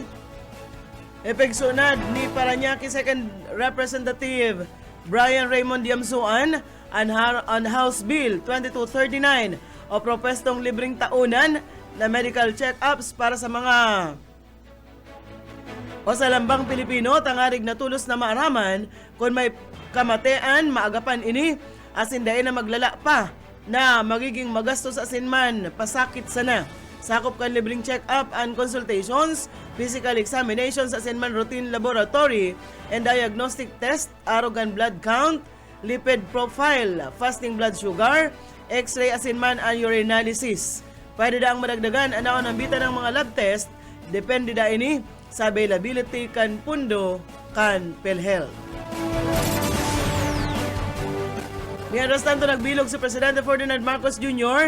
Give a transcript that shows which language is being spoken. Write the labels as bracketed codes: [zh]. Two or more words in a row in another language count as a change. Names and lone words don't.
[bik] Epegsunad ni Parañaque 2nd Representative Brian Raymond Diamsuan on House Bill 2239 o propestong libreng taunan na [en] medical check-ups [bik] para sa mga o sa lambang Pilipino tangarig na tulos na maaraman kung may kamatean maagapan ini asin dahin na maglala pa na magiging magastos asin man pasakit sana. Sakop kan libreng [en] check-up and consultations, physical examinations [bik] asin man [en] routine laboratory and diagnostic test, [bik] arrogan [en] blood count, lipid profile, fasting blood sugar, [bik] x-ray asin man ang urinalysis. Pwede daang madagdagan ang naonambitan ng mga [en] lab test, [bik] depende da ini sa availability kan pundo kan PhilHealth. [es] Mientras tanto, [bik] nagbilog si Presidente Ferdinand Marcos Jr.